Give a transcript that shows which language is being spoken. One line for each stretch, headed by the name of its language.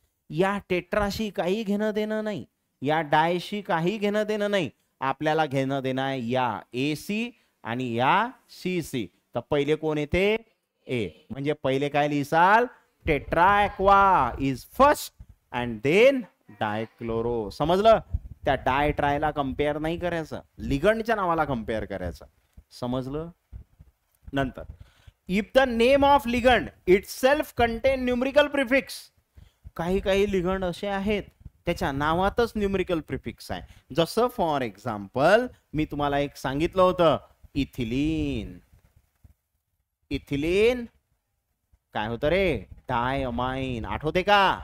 Marathi: या टेट्राशी काही घेणं देणं नाही, या डायशी काही घेणं देणं नाही, आपल्याला घेणं देणं आहे या AC आणि या CC. तर पहिले कोण येते? ए. म्हणजे पहिले काय लिहिसाल?
English: Tetra aqua is first and then dichloro. समजलं?
Marathi: त्या डाय ट्रायला कम्पेअर नाही करायचं, लिगंडच्या नावाला कम्पेअर करायचं. समजलं?
English: नंतर if the name of ligand itself contain numerical prefix.
Marathi: काही काही लिगंड असे आहेत त्याच्या नावातच न्यूमरिकल प्रिफिक्स आहे. जसं फॉर एक्झाम्पल मी तुम्हाला एक सांगितलं होतं, इथिलीन. इथिलीन काय होतं रे? डायअमाइन. आठवते का?